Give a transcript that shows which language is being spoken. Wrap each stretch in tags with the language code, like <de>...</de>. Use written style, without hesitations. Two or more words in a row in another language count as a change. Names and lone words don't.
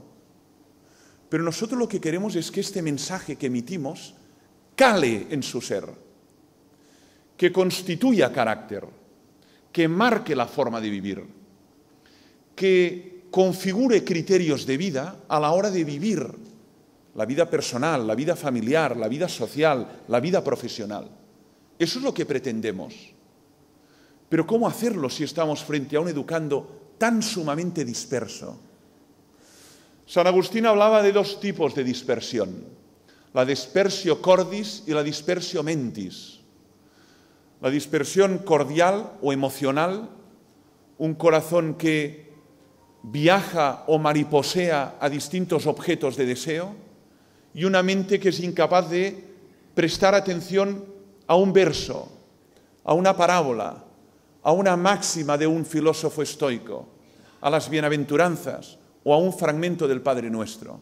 <es>Pero nosotros lo que queremos es que este mensaje que emitimos cale en su ser, que constituya carácter, que marque la forma de vivir, que configure criterios de vida a la hora de vivir la vida personal, la vida familiar, la vida social, la vida profesional. Eso es lo que pretendemos. Pero ¿cómo hacerlo si estamos frente a un educando tan sumamente disperso? San Agustín hablaba de dos tipos de dispersión, la</es> <la>dispersio cordis</la> <es>y la</es> <la>dispersio mentis.</la> <es>La dispersión cordial o emocional, un corazón que viaja o mariposea a distintos objetos de deseo, y una mente que es incapaz de prestar atención a un verso, a una parábola, a una máxima de un filósofo estoico, a las bienaventuranzas o a un fragmento del Padre Nuestro.</es>